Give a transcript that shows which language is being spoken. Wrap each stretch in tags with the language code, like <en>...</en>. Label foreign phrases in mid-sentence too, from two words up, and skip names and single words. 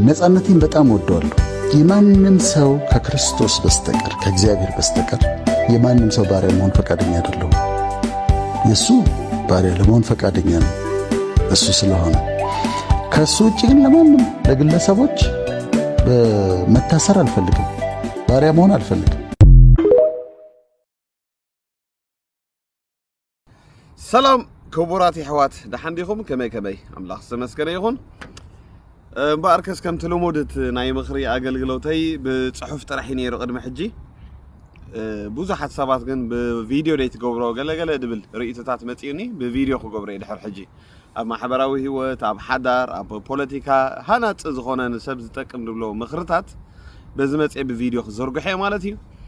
<am>ነፃነቴን በጣም ወደዋለሁ። የማንም ሰው ከክርስቶስ በስተቀር ከእግዚአብሔር በስተቀር የማንም ሰው ባሪያ መሆን ፈቃደኛ አይደለሁም። የሱ ባሪያ ለመሆን ፈቃደኛ ነው እሱ ስለሆነ። ከሱ ውጪ ግን ለማንም ለግለሰቦች መታሰር አልፈልግም፣ ባሪያ መሆን አልፈልግም።</am> <ti>ሰላም ክቡራት ኣሕዋት ደሓንዲኹም ከመይ ኣምላኽ ዝተመስገነ ይኹን። እምበኣርከስ ከምቲ ልሙድት ናይ ምኽሪ ኣገልግሎተይ ብፅሑፍ ጥራሕ ነይሩ ቅድሚ ሕጂ ብዙሓት ሰባት ግን ብቪድዮ ደይ ትገብሮ ገለገለ ድብል ርእይቶታት መፂኡኒ ብቪድዮ ክገብሮ እየ ድሕሪ ሕጂ ኣብ ማሕበራዊ ህይወት ኣብ ሓዳር ኣብ ፖለቲካ ሃናፅ ዝኾነ ንሰብ ዝጠቅም ድብሎ ምኽርታት በዚ መፅአ ብቪድዮ ክዘርግሐ ማለት እዩ።</ti>